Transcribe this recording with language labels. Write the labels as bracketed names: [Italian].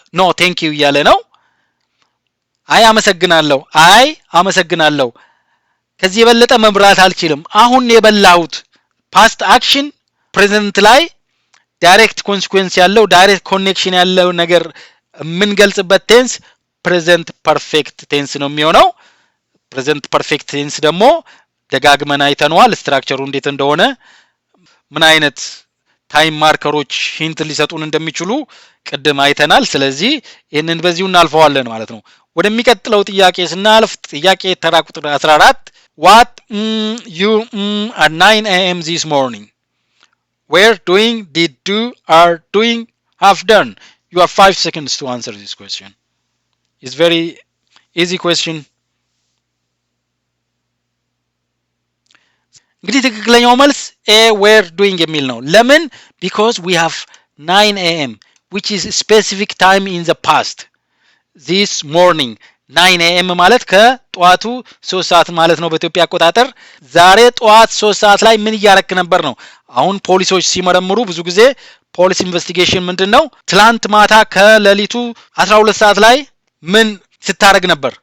[English] no thank you [Amharic] እያለ ነው። አይ አመሰግናለሁ፣ አይ አመሰግናለሁ፣ ከዚህ የበለጠ መብራት አልችልም፣ አሁን የበላሁት። ፓስት አክሽን ፕሬዘንት ላይ ዳይሬክት ኮንሲኩዌንስ ያለው ዳይሬክት ኮኔክሽን ያለው ነገር የምንገልጽበት ቴንስ ፕሬዘንት ፐርፌክት ቴንስ ነው የሚሆነው። ፕሬዘንት ፐርፌክት ቴንስ ደግሞ ደጋግመን አይተነዋል ስትራክቸሩ እንዴት እንደሆነ፣ ምን አይነት ታይም ማርከሮች ሂንት ሊሰጡን እንደሚችሉ ቅድም አይተናል። ስለዚህ ይሄንን በዚሁ እናልፈዋለን ማለት ነው። ወደሚቀጥለው ጥያቄ ስናልፍ ጥያቄ ተራ ቁጥር 14 [English] what you at 9 a.m. this morning were doing, did do, are doing, have done. You have 5 seconds to answer this question. It's very easy question. [Amharic] እንግዲህ ትክክለኛው መልስ ኤ [English] were doing [Amharic] የሚል ነው። ለምን? [English] because we have 9 a.m. which is specific time in the past. this morning 9 a.m. [Amharic] ማለት ከጧቱ 3 ሰዓት ማለት ነው በኢትዮጵያ አቆጣጠር። ዛሬ ጧት 3 ሰዓት ላይ ምን እያረክ ነበር ነው። አሁን ፖሊሶች ሲመረምሩ ብዙ ጊዜ ፖሊስ ኢንቨስቲጌሽን ምንድነው ትላንት ማታ ከሌሊቱ 12 ሰዓት ላይ ምን ስታረግ ነበር?